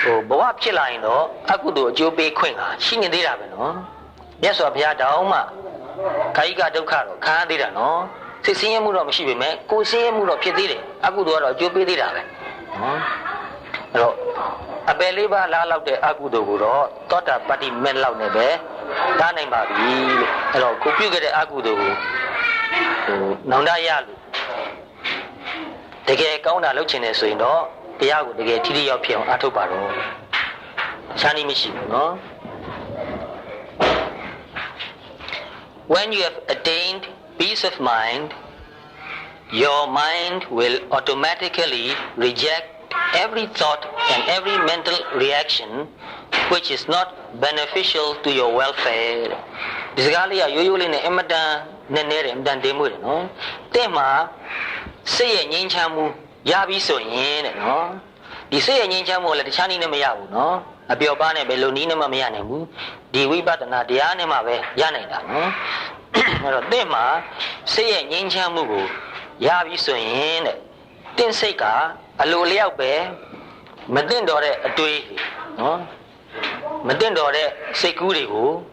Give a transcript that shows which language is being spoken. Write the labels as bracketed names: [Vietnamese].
[Burmese] ဝဖြစ်လာရင်တော့အကုသိုလ်အကျိုးပေးခွင့်ဟာရှိနေသေးတာပဲနော်မြတ်စွာဘုရားတောင်းမှကာယကဒုက္ခတော့ခံရသေးတာနော်စိတ်ဆင်းရဲမှုတော့မရှိပေမဲ့ကိုယ်ဆင်းရဲမှုတော့ဖြစ်သေးတယ်အကုသိုလ်ကတော့အကျိုးပေးသေးတာပဲနော်အဲ့တော့အပယ်လေးပါးလာလောက်တဲ့အကုသိုလ်ကိုတော့သောတာပတ္တိမဲ့လောက်နဲ့ပဲတားနိုင်ပါပြီလို့အဲ့တော့ကိုပြုခဲ့တဲ့အကုသိုလ်ကို နောင်တရလို့တကယ်ကောင်းတာလုပ်ချင်တယ်ဆိုရင်တော့တရားကိုတကယ်ထိထိရောက်ဖြစ်အောင်အားထုတ်ပါတော့ရှားနည်းမရှိဘူးနော် [English] when you have attained peace of mind, your mind will automatically reject every thought and every mental reaction which is not beneficial to your welfare. [Burmese] ဒီစကားလေးကရိုးရိုးလေးနဲ့အမတန်နဲ့နေတယ်အမတန်တင်မှုတယ်နော်တဲ့မှာစိတ်ရဲ့ငြိမ်းချမ်းမှုရပြီဆိုရင်တဲ့နော်ဒီစိတ်ရဲ့ငြိမ်းချမ်းမှုလည်းတခြားနည်းနဲ့မရဘူးနော်အပျော်ပါးနဲ့ပဲလုံနည်းနဲ့မှမရနိုင်ဘူးဒီဝိပဿနာတရားနဲ့မှပဲရနိုင်တာနော်အဲ့တော့တဲ့မှာစိတ်ရဲ့ငြိမ်းချမ်းမှုကိုရပြီဆိုရင်တဲ့တင့်စိတ်ကအလိုလျောက်ပဲမသိတော့တဲ့အတွေးနော်မသိတော့တဲ့စိတ်ကူးတွေကို